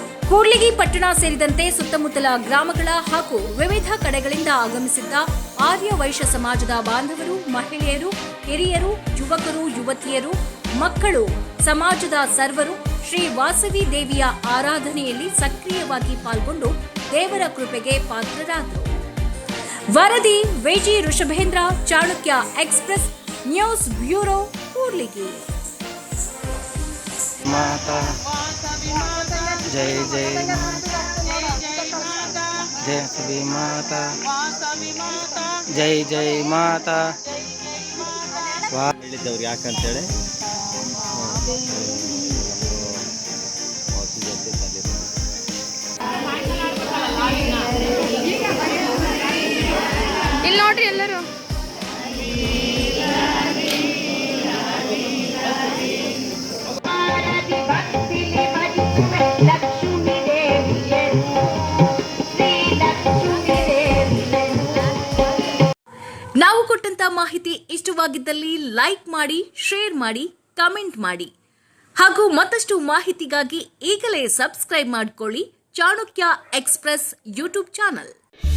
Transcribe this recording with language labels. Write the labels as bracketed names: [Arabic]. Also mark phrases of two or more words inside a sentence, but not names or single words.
[Kannada] ಕೂಡ್ಲಿಗಿ ಪಟ್ಟಣ ಸೇರಿದಂತೆ ಸುತ್ತಮುತ್ತಲ ಗ್ರಾಮಗಳ ಹಾಗೂ ವಿವಿಧ ಕಡೆಗಳಿಂದ ಆಗಮಿಸಿದ್ದ ಆರ್ಯ ವೈಶ್ಯ ಸಮಾಜದ ಬಾಂಧವರು, ಮಹಿಳೆಯರು, ಹಿರಿಯರು, ಯುವಕರು, ಯುವತಿಯರು, ಮಕ್ಕಳು, ಸಮಾಜದ ಸರ್ವರು ಶ್ರೀ ವಾಸವಿ ದೇವಿಯ ಆರಾಧನೆಯಲ್ಲಿ ಸಕ್ರಿಯವಾಗಿ ಪಾಲ್ಗೊಂಡು ದೇವರ ಕೃಪೆಗೆ ಪಾತ್ರರಾದರು. ವರದಿ ವಿಜಿ ಋಷಭೇಂದ್ರ, ಚಾಣಕ್ಯ ಎಕ್ಸ್‌ಪ್ರೆಸ್ ನ್ಯೂಸ್ ಬ್ಯೂರೋ, ಕೂಡ್ಲಿಗಿ. [Hindi] माता जय जय जय सभी माता जय जय माता [Kannada] ಹೇಳಿದ್ದವ್ರು ಯಾಕಂತೇಳಿ ಇಲ್ಲಿ ನೋಡ್ರಿ ಎಲ್ಲರೂ ನಾವು ಕೊಟ್ಟಂತ ಮಾಹಿತಿ ಇಷ್ಟವಾಗಿದ್ದಲ್ಲಿ ಲೈಕ್ ಮಾಡಿ, ಶೇರ್ ಮಾಡಿ, ಕಮೆಂಟ್ ಮಾಡಿ ಹಾಗೂ ಮತ್ತಷ್ಟು ಮಾಹಿತಿಗಾಗಿ ಈಗಲೇ ಸಬ್ಸ್ಕ್ರೈಬ್ ಮಾಡಿಕೊಳ್ಳಿ ಚಾಣಕ್ಯ ಎಕ್ಸ್‌ಪ್ರೆಸ್ [English] YouTube channel.